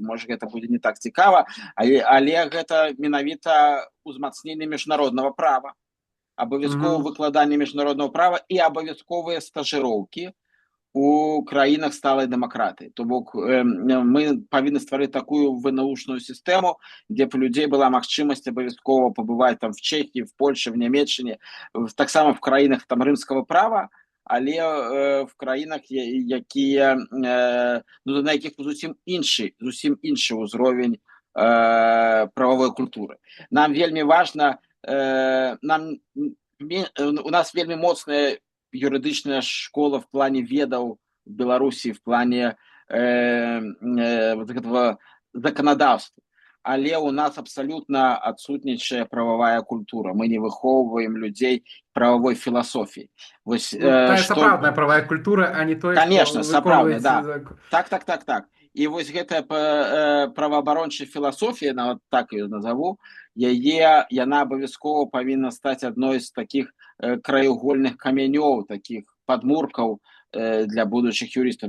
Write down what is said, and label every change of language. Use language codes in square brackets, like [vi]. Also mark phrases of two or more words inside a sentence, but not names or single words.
[be] Можа, гэта будзе не так цікава, але гэта менавіта ўзмацненне міжнароднага права, абавязкова Мгм. выкладанне міжнароднага права і абавязковыя стажыроўкі у краінах сталай дэмакратыі. То бок мы павінны стварыць такую внаучную сістэму, дзе б у людзей была магчымасць абавязкова пабываць там в Чэхіі, в Польше, в Нямецчыне, таксама в краінах там рымскага права, але в краінах, якія ну, на якіх зусім іншы ўзровень правовой культуры. Нам вельмі важна, у нас вельмі моцная юрыдычная школа в плане ведаў в Беларусі, в плане [ru] вот этого [be] законодаўства. Але у нас абсолютно отсутнічае правовая культура. Мы не выхоўваем людзей правовой філасофіі. Вось, Ну, тая што... сапраўдная правая культура, а не тое, Конечно, што сапраўдная, выконваецца да. закон. Так. І вось гэтая праваабарончая філасофія, нават так ее назову, яна абавязкова павінна стаць адной з [ru] таких краеугольных [be] камянёў, таких падмуркаў для будучых юрыстаў.